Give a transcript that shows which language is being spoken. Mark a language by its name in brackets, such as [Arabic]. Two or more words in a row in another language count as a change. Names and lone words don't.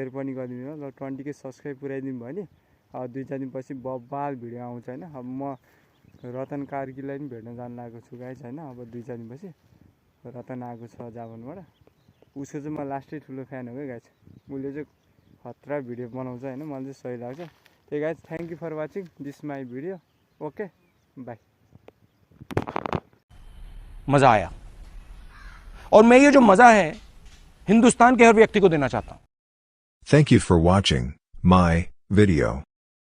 [Nepali] पनि गरिदिनु होला र 20K सब्सक्राइब पुऱ्याइदिनु भयो भने अब 2-4 दिनपछि बब्बाल भिडियो आउँछ होइन अब म रतन कार्कीलाई पनि भेट्न जान लागेको छु गाइज होइन अब 2-4 दिनपछि रतन आएको छ जापानबाट उसको चाहिँ म लास्टै ठुलो फ्यान हो क्या गाइज उसले चाहिँ खतरा भिडियो बनाउँछ होइन मलाई चाहिँ सही लाग्छ त्यही गाइज [English] thank you for watching this my video okay bye [Hindi] मजा आया और मैं ये जो मजा है हिंदुस्तान के हर व्यक्ति को देना चाहता हूं। [English] Thank you for watching my video.